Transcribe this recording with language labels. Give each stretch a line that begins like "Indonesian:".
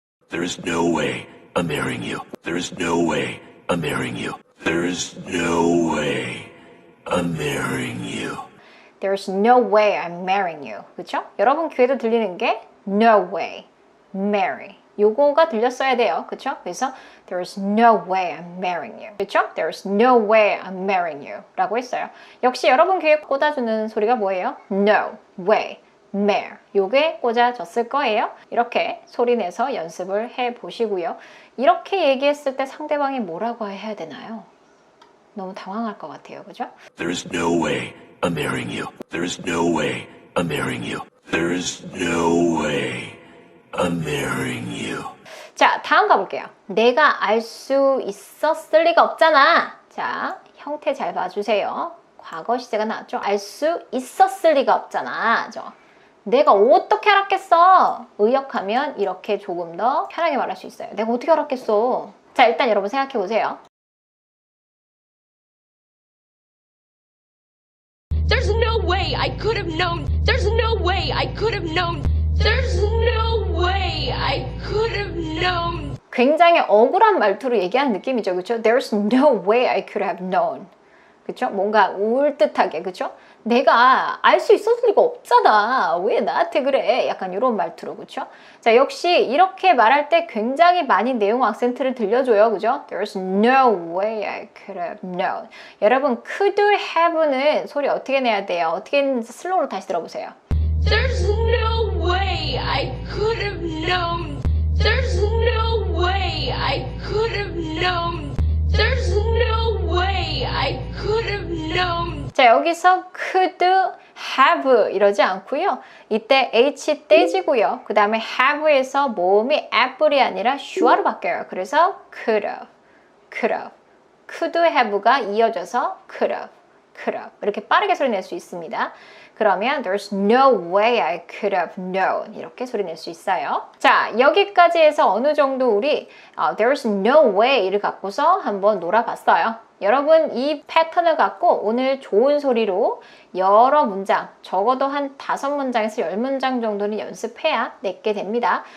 English: There is no way I'm marrying you. There is no way I'm marrying you. There is no way I'm marrying you. There's no way I'm marrying you.
Korean: 그쵸? 여러분 귀에도 들리는 게
English: no way, marry.
Korean: 요거가 들렸어야 돼요. 그쵸? 그래서
English: There's no way I'm marrying you.
Korean: 그쵸?
English: There's no way I'm marrying you.
Korean: 라고 했어요. 역시 여러분 귀에 꽂아주는 소리가 뭐예요?
English: No way. marry.
Korean: 요게 꽂아졌을 거예요. 이렇게 소리내서 연습을 해보시고요. 이렇게 얘기했을 때 상대방이 뭐라고 해야 되나요? 너무 당황할 것 같아요. 그죠?
English: There is no way I'm marrying you. There is no way I'm marrying you. There is no way I'm marrying you.
Korean: 자, 다음 가볼게요. 내가 알 수 있었을 리가 없잖아. 자, 형태 잘 봐주세요. 과거 시제가 나왔죠. 알 수 있었을 리가 없잖아. 내가 어떻게 알았겠어? 의역하면 이렇게 조금 더 편하게 말할 수 있어요. 내가 어떻게 알았겠어? 자, 일단 여러분 생각해 보세요.
English: There's no way I could have known. There's no way I could have known. There's no way I could have known.
Korean: 굉장히 억울한 말투로 얘기하는 느낌이죠. 그렇죠?
English: There's no way I could have known.
Korean: 그렇죠? 뭔가 울듯하게. 그렇죠? 내가 알 수 있었을 리가 없잖아. 왜 나한테 그래? 약간 이런 말투로. 그렇죠? 자, 역시 이렇게 말할 때 굉장히 많이 내용 악센트를 들려줘요. 그죠?
English: There's no way I could have known.
Korean: 여러분, could have는 소리 어떻게 내야 돼요? 어떻게 했는지 슬로우로 다시 들어보세요.
English: There's no way I could have known. There's no way I could have known. There's no way I could have known.
Korean: 자, 여기서 could have 이러지 않고요. 이때 H 떼지고요. 그 다음에 have에서 모음이 apple이 아니라 슈아로 바뀌어요. 그래서
English: could have, could have. could have가 이어져서 could have, could have.
Korean: 이렇게 빠르게 소리 낼 수 있습니다. 그러면
English: there's no way I could have known
Korean: 이렇게 소리 낼 수 있어요. 자, 여기까지 해서 어느 정도 우리 there's no way를 갖고서 한번 놀아봤어요. 여러분 이 패턴을 갖고 오늘 좋은 소리로 여러 문장, 적어도 한 5문장에서 10문장 정도는 연습해야 내게 됩니다.